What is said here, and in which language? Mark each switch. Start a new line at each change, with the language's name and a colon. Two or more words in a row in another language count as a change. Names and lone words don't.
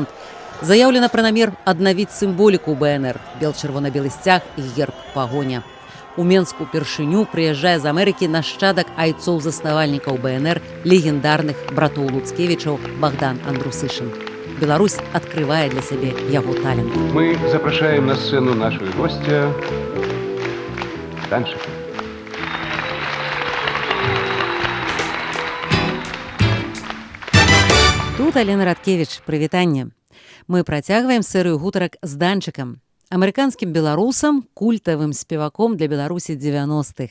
Belarusian: Заяўлена пра намер аднавіць сімволіку БНР, бел-чырвона-белы сцяг і герб пагоня. У Менску упершыню прыязджае з Амерыкі нашчадак айцоў-заснавальнікаў БНР, легендарных братоў Луцкевічаў Богдан Андрусышин. Беларусь открывае для сябе яго талент. Мы запрашаем на сцену
Russian: нашего гостя
Belarusian: Данчика. Тут Алена Радкевіч, прывітанне. Мы працягваем серыю гутарак з Данчыкам, амерыканскім беларусам, культавым спеваком для Беларусі 90-х.